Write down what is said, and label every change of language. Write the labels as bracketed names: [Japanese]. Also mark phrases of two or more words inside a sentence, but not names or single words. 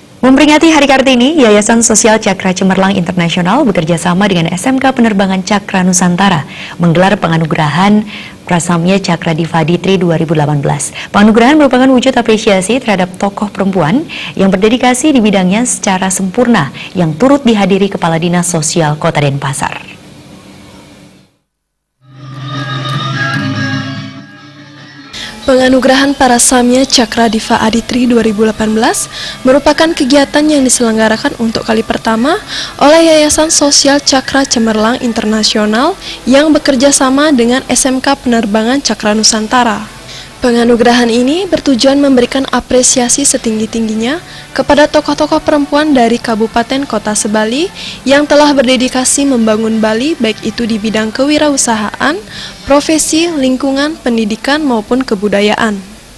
[Indonesian] Memperingati Hari Kartini, Yayasan Sosial Cakra Cemerlang Internasional bekerja sama dengan SMK Penerbangan Cakra Nusantara menggelar penganugerahan Prasamya Cakra Diva Aditri 2018. Penganugerahan merupakan wujud apresiasi terhadap tokoh perempuan yang berdedikasi di bidangnya secara sempurna yang turut dihadiri Kepala Dinas Sosial Kota Denpasar. Penganugerahan Prasamya Cakra Diva Aditri 2018 merupakan kegiatan yang diselenggarakan untuk kali pertama oleh Yayasan Sosial Cakra Cemerlang Internasional yang bekerja sama dengan SMK Penerbangan Cakra Nusantara. Penganugerahan ini bertujuan memberikan apresiasi setinggi-tingginya kepada tokoh-tokoh perempuan dari Kabupaten Kota Sebali yang telah berdedikasi membangun Bali baik itu di bidang kewirausahaan, profesi, lingkungan, pendidikan maupun kebudayaan.